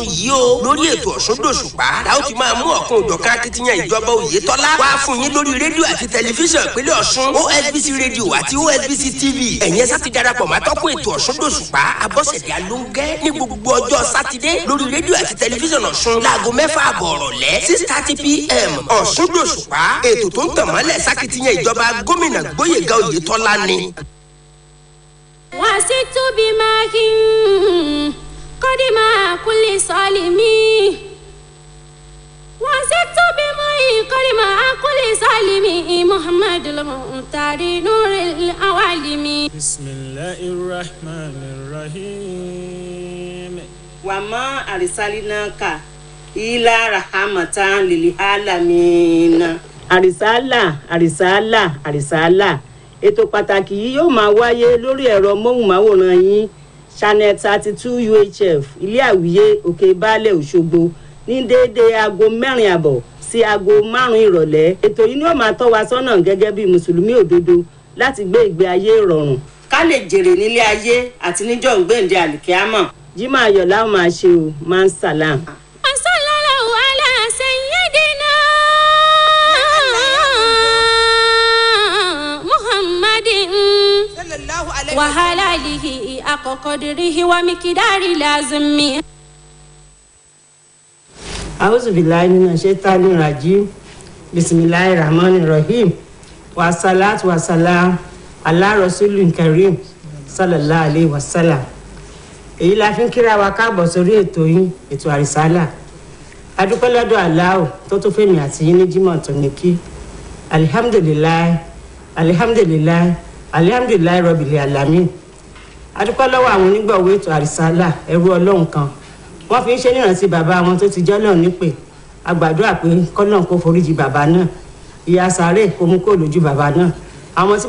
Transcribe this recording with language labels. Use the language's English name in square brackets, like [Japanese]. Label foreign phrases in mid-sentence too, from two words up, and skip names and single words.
[Yoruba] yìí o lórí ètò Ọ̀ṣun dòṣùpá la ó ti máa mú ọ̀kan òjọ̀kan akitiyan ìjọba Oyètọ́lá wá fún yín lórí rédíò àti tẹlifíṣàn ìpínlẹ̀ Ọ̀ṣun OSBC rédíò àti OSBC TV ẹ̀yin ẹ̀sà ti darapọ̀ máa tọ́kùn ètò Ọ̀ṣun dòṣùpá Abọ́sẹ̀dé Alóńgẹ́ ní gbogbo ọjọ́ sátidé lórí rédíò àti tẹlifíṣàn Ọ̀ṣun láago 6:30 ọ̀rọ̀lẹ́ 6:30 PM Ọ̀ṣun dòṣùpá ètò tó ń tàn mọ́lẹ̀ sákìtìyàn ìjọba gómìnà Gbóyèga Oyètọ́lá ni. [Arabic] وست بماء قدم كل صالمي وست بماء قدم كل صالمي محمد المختار نور العوالم بسم الله الرحمن الرحيم وما أرسلناك إلا رحمة للعالمين [Yoruba] àrísàálà ètò pàtàkì yìí yóò máa wáyé lórí ẹ̀rọ móhùnmáwòrán yín channel 32 UHF ilé àwíyé òkè baálẹ̀ òṣogbo ní déédéé aago 4:00 sí aago 5 ìrọ̀lẹ́. ètò yìí ni ó máa tọ́ wa sọ́nà gẹ́gẹ́ bí mùsùlùmí òdodo láti gbé ìgbé ayé ìrọ̀rùn ká lè jèrè nílé ayé àti níjọ́ ìgbéǹde àlìkíámọ̀. jímọ̀ ayọ̀ láwọn máa ṣe o máa ń sàlám. [Arabic] وحلاله أقدره ومقدار لازمه. أعوذ بالله من الشيطان الرجيم بسم الله الرحمن الرحيم والصلاة والسلام على رسول الكريم صلى الله عليه وسلم. [Yoruba] èyí la fi ń kíra wa káàbọ̀ sórí ètò yín ètò àrísálà adúpẹ́ lọ́dọ̀ aláwọ̀ tó tó fẹ́mi àti yín ní jímọ̀ tó ní kí [Arabic] الحمد لله رب العالمين [Yoruba] adúpẹ́ lọ́wọ́ àwọn onígbọ̀wọ́ ètò àrísálà ẹrú ọlọ́run kan wọ́n fi ń ṣe nírántí bàbá wọn tó ti jọ́lọ̀ nípè agbàdúrà pé kọ́lọ́n kó foríjì bàbá náà ìyà sàárè kó mú kó lójú bàbá náà àwọn tí